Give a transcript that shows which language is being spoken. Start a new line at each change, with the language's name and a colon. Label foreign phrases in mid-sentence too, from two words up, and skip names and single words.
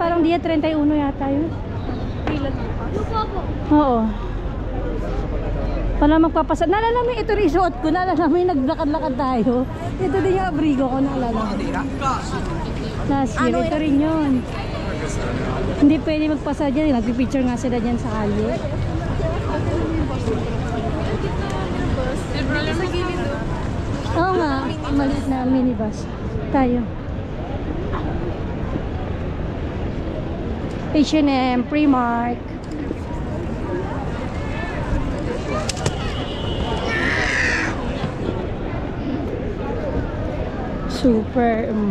Filipino: Parang dia 31 yata yun. Oo. Wala magpapasa. Naalala mo ito rin suot ko. Naalala mo yung naglakad-lakad tayo. Ito din yung abrigo ko. Naalala mo.
English: Last year.
Filipino: Ito rin yun. Hindi pwede magpasa dyan. Nagpipicture nga sila dyan sa kalye.
Spanish: El problema es que
Filipino: Oo nga. Maliit na minibus. Tayo. H&M, Primark. Super.